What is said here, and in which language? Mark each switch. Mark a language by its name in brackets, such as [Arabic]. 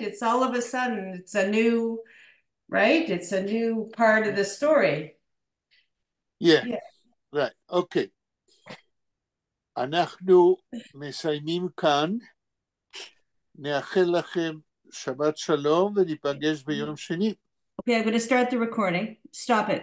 [English] It's all of a sudden it's a new, right? It's a new part of the story. Yeah. [Hebrew] Right, אוקיי. אנחנו מסיימים כאן. נאחל לכם שבת שלום וניפגש ביום שני. [English] Okay, I'm going to start the recording. Stop it.